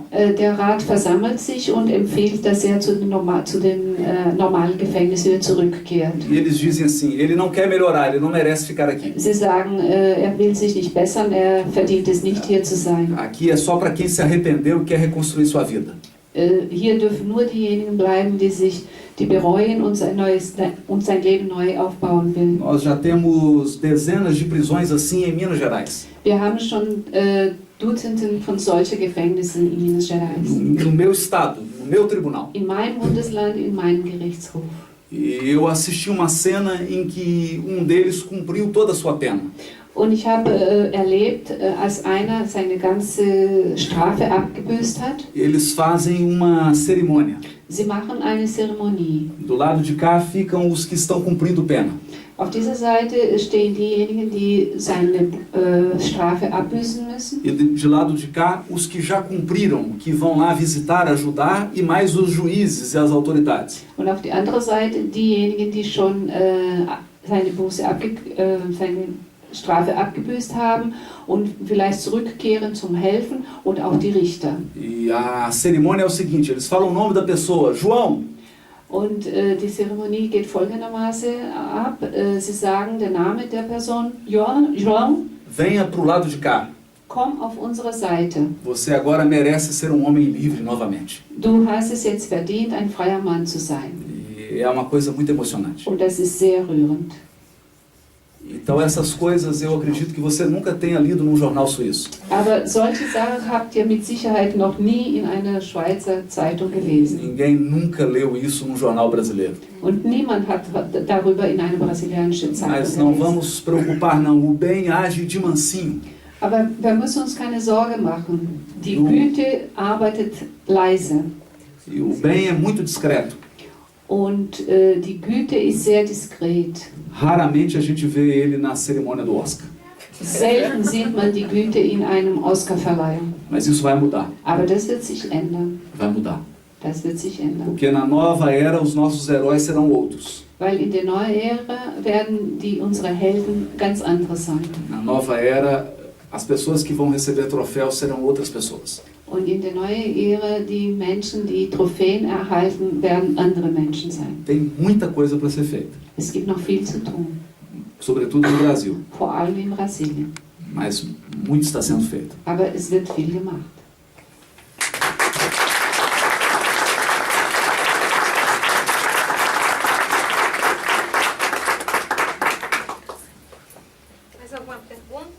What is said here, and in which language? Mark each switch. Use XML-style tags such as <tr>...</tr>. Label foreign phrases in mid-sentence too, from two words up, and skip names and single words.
<de>Der Rat versammelt sich und empfiehlt, dass zu den normalen Gefängnis wieder zurückkehrt.</de> <pt>E eles dizem assim, ele não quer melhorar, ele não merece ficar aqui.</pt> <de>Sie sagen, will sich nicht bessern, verdient es nicht, hier zu sein.</de> <pt>Aqui é só para quem se arrependeu e quer reconstruir sua vida.</pt> <de>Hier dürfen nur diejenigen bleiben, die bereuen und sein Leben neu aufbauen will.</de> <pt>Nós já temos dezenas de prisões assim em Minas Gerais.</pt> <de>Wir haben schon Dutzenden von solchen Gefängnissen in Minas Gerais.</de> <pt>No meu estado, no meu tribunal.</pt> <de>In meinem Bundesland, in meinem Gerichtshof.</de> <pt>E eu assisti uma cena em que um deles cumpriu toda a sua pena.</pt> <de>Und ich habe erlebt, als einer seine ganze Strafe abgebüßt hat.</de> <pt>Eles fazem uma cerimônia.</pt> <de>Sie machen eine Zeremonie.</de> <pt>Do lado de cá ficam os que estão cumprindo pena.</pt> <de>Auf dieser Seite stehen diejenigen, die seine Strafe abbüßen müssen.</de> <pt>E de lado de cá, os que já cumpriram, que vão lá visitar, ajudar, e mais os juízes e as autoridades.</pt> <de>Und auf die andere Seite diejenigen, die schon seine Strafe abgebüßt haben und vielleicht zurückkehren zum Helfen und auch die Richter.</de> <pt>E a cerimônia é o seguinte, eles falam o nome da pessoa, João.</pt> <de>Und die Zeremonie geht folgendermaßen ab. Sie sagen den Namen der Person, João,</de> <pt>Venha para o lado de cá.</pt> <de>komm auf unsere Seite.</de> <pt>Você agora merece ser um homem livre novamente.</pt> <de>Du hast es jetzt verdient, ein freier Mann zu sein.</de> <pt>E é uma coisa muito emocionante.</pt> <de>Und das ist sehr rührend.</de> <pt>Então essas coisas eu acredito que você nunca tenha lido num jornal suíço.</pt> <de>Aber solche Sachen habt ihr mit Sicherheit noch nie in einer Schweizer Zeitung gelesen.</de> <pt>Ninguém nunca leu isso num jornal brasileiro.</pt> <de>Und niemand hat darüber in einer brasilianischen Zeitung</de> <pt>Mas não</pt> <de>gelesen.</de> <pt>vamos preocupar não, o bem age de mansinho.</pt> <de>Aber wir müssen uns keine Sorge machen. Die Güte arbeitet leise.</de> <pt>E o bem é muito discreto.</pt> <de>Und die Güte ist sehr diskret.</de> <pt>Raramente a gente vê ele na cerimônia do Oscar.</pt> <de>Selten sieht man die Güte in einem Oscarverleihung.</de> <pt>Mas isso vai mudar.</pt> <de>Aber das wird sich ändern.</de> <pt>Vai mudar.</pt> <de>Das wird sich ändern.</de> <pt>Porque na nova era os nossos heróis serão outros.</pt> <de>Weil in der neuen Ära werden unsere Helden ganz andere sein.</de> <pt>Na nova era, as pessoas que vão receber troféus serão outras pessoas.</pt> <de>Und in der neuen Ära, die Menschen, die Trophäen erhalten, werden andere Menschen sein.</de> <pt>Tem muita coisa para ser feita,</pt> <de>Es gibt noch viel zu tun,</de> <pt>sobretudo no Brasil.</pt> <de>vor allem in Brasilien.</de> <pt>Mas muito está sendo feito.</pt> <de>Aber es wird viel gemacht.</de> <pt>Mais alguma pergunta?</pt>